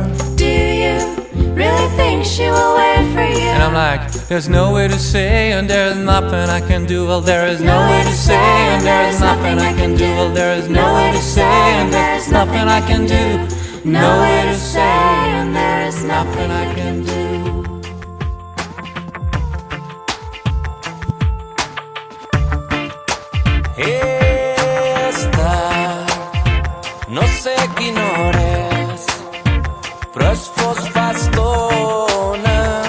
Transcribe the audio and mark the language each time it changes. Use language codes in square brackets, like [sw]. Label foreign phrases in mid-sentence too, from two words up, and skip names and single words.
[en] Do you really think she will wait for you? And I'm like, there's no way to say, and there's nothing I can do. Well, there is no way to say, and there's nothing I can do. Well, there is no way to say, and there's nothing I can do. No way to say, and there is nothing I can do. [ca] No sé quina hora és, però es fos fa estona.